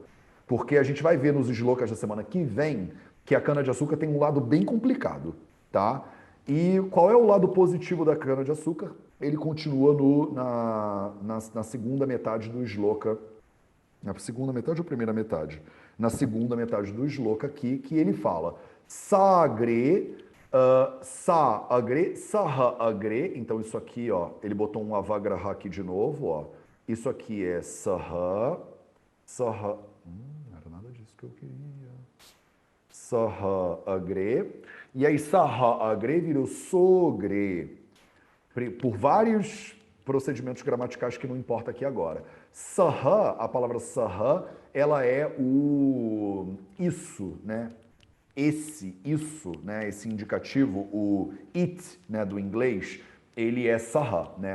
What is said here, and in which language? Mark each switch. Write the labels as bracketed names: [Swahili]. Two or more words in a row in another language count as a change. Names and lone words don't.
[Portuguese] Porque a gente vai ver nos slocas da semana que vem que a cana-de-açúcar tem um lado bem complicado, tá? E qual é o lado positivo da cana-de-açúcar? Ele continua na segunda metade do sloka. Na segunda metade ou primeira metade? Na segunda metade do sloka aqui, que ele fala [Sanskrit] साग्रे, स-अग्रे, सह-अग्रे. [Portuguese] Então isso aqui, ó, ele botou um avagraha aqui de novo, ó. Isso aqui é saha, saha... Não era nada disso que eu queria. Saha-agre. E aí, saha-agre virou sogre. Por vários procedimentos gramaticais que não importa aqui agora. Saha, a palavra saha, ela é o isso, né? Isso, né? Esse indicativo, o it, né, do inglês, ele é saha, né?